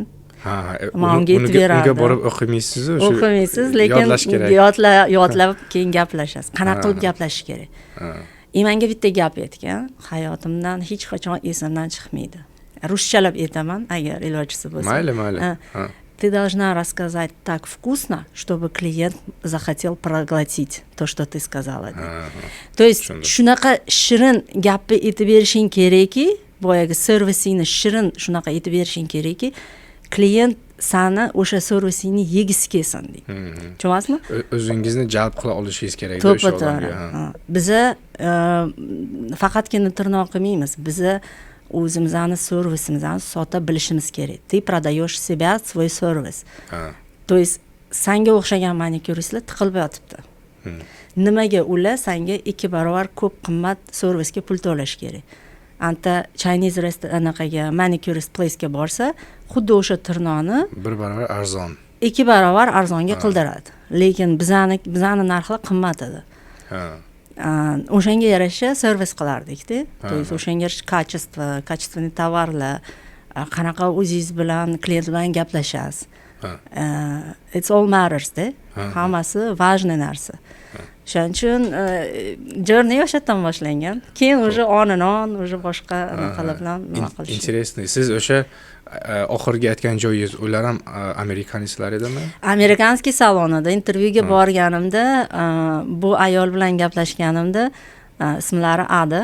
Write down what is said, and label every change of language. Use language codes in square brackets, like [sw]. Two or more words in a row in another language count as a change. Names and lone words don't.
[uz] Unga borib o'qimaysiz-ku, shu o'qimaysiz, lekin yodlab keyin gaplashasiz. Qanaqa qilib gaplashish kerak. Menga bitta gap aytgan, hayotimdan hech qachon esimdan chiqmaydi. Ruschalab aytaman, agar ilojisi bo'lsa. Mayli. [ru] Ты должна рассказать так вкусно, чтобы клиент захотел проглотить то, что ты сказала. То есть, [uz] shunaqa shirin gapni aytib berishing kerakki, boyagi servisingni shirin shunaqa aytib berishing kerakki, klient sani o'sha servisingni yegisi kelsin deydi. Tushunasizmi? O'zingizni jalb qila olishingiz kerak o'sha odamga. Biza faqatgina tirnoq qilmaymiz. Biza o'zimizni servisimizni sota bilishimiz kerak. [ru] Ты продаешь себя, свой сервис. То есть [uz] senga o'xshagan manikuristlar tiqilib yotibdi. Nimaga ular senga 2 barobar ko'p qimmat servisga pul to'lash kerak? Anta Chinese restoranga [en] manicurist place'ga [uz] borsa, xuddi o'sha tirnoqni 1 barobar arzon. 2 barobar arzonga qildiradi. Lekin bizani narxlar qimmat edi. O'shanga yarasha servis qilardik-da. [ru] То есть [uz] o'shanga yarasha качественный tovarlar, qanaqa o'zingiz bilan klient bilan gaplashasiz. [en] It's all matters- [uz] da. Hammasi важный narsa. Shuning uchun journey o'sha yerdan boshlangan. Keyin o'sha on o'sha boshqa narsalar bilan nima qilish. [ru] Интересно. [uz] Siz o'sha oxirgi aytgan joyingiz ular ham amerikanistlar edimi? Amerikanskiy salonida intervyuga borganimda, bu ayol bilan gaplashganimda, ismlari Ada.